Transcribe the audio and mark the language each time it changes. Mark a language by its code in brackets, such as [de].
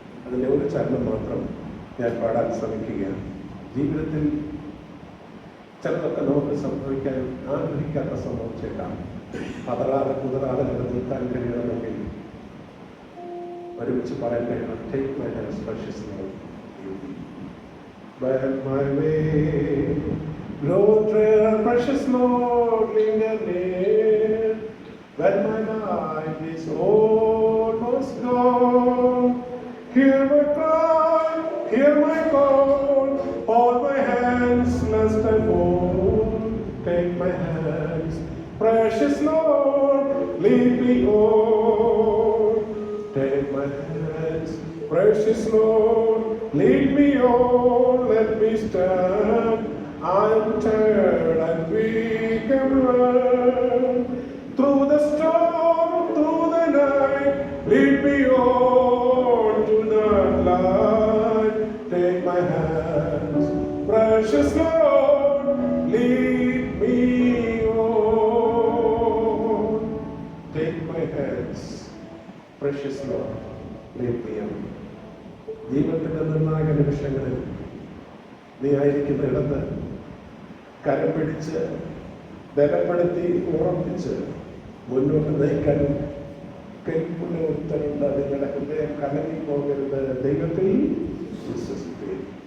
[ml] അതിൻ്റെ ഒരു ചരണം മാത്രം ഞാൻ പാടാൻ ശ്രമിക്കുകയാണ്. ജീവിതത്തിൽ ചിലതൊക്കെ നമുക്ക് സംഭവിക്കാൻ ആഗ്രഹിക്കാത്ത സംഭവിച്ചേക്കാം. പതറാതെ കുതറാതെ നിലനിൽക്കാൻ കഴിയണമെങ്കിൽ ഒരുമിച്ച് പറയാൻ കഴിയണം. [en] Take my hand precious note. By my way, Lord, precious Lord, linger near. When my life is almost gone, hear my cry, hear my call. Hold my hands lest I fall. Take my hands, precious Lord, lead me on. Take my Precious Lord, lead me on, let me stand. I am tired and weak and run. Through the storm, through the night, lead me on to that light. Take my hands, precious Lord, lead me on. Take my hands, precious Lord, lead me on. [ml] ജീവിതത്തിന്റെ നിർണായക നിമിഷങ്ങളിൽ നീ ആയിരിക്കുന്ന ഇടത്ത് കരം പിടിച്ച് ബലപ്പെടുത്തി ഉറപ്പിച്ച് മുന്നോട്ട് നയിക്കാനും കെൽപ്പുള്ള ഒരുത്തരുണ്ട്. നിങ്ങളുടെ ഹൃദയം കലങ്ങി പോകരുത്, ദൈവത്തിൽ വിശ്വസിക്കുകയും.